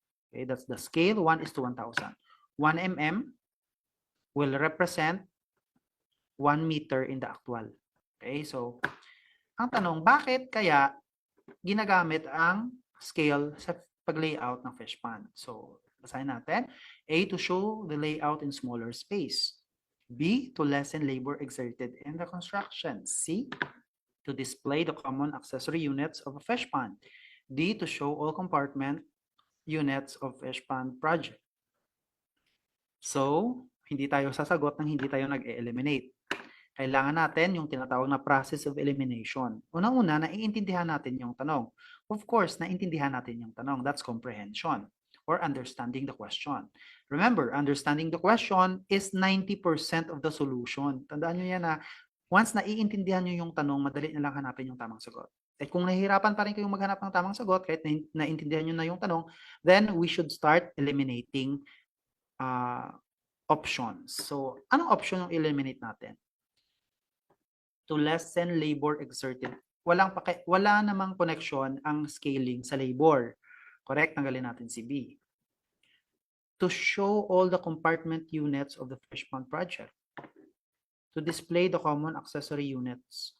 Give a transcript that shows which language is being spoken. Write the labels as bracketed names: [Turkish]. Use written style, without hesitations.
[English] Okay, that's the scale, 1:1,000. 1 mm will represent 1 meter in the actual. [Filipino] Okay, so, ang tanong, bakit kaya ginagamit ang scale sa pag-layout ng fish pond? So, basahin natin. [English] A, to show the layout in smaller space. B, to lessen labor exerted in the construction. C, to display the common accessory units of a fish pond. D, to show all compartment units of fish pond project. So, [Filipino] Hindi tayo sasagot ng hindi tayo nag-eliminate. Kailangan natin yung tinatawag na process of elimination. Una-una, naiintindihan natin yung tanong. Of course, naiintindihan natin yung tanong. [English] That's comprehension or understanding the question. Remember, understanding the question is 90% of the solution. [Filipino] Tandaan nyo yan na once naiintindihan nyo yung tanong, madali na lang hanapin yung tamang sagot. At kung nahihirapan pa rin kayong maghanap ng tamang sagot, kahit naiintindihan nyo na yung tanong, then we should start eliminating options. [English] So, anong option yung eliminate natin? To lessen labor exerted. [Filipino] Wala namang connection ang scaling sa labor. Correct? Tanggalin natin si B. [English] To show all the compartment units of the fish pond project. To display the common accessory units.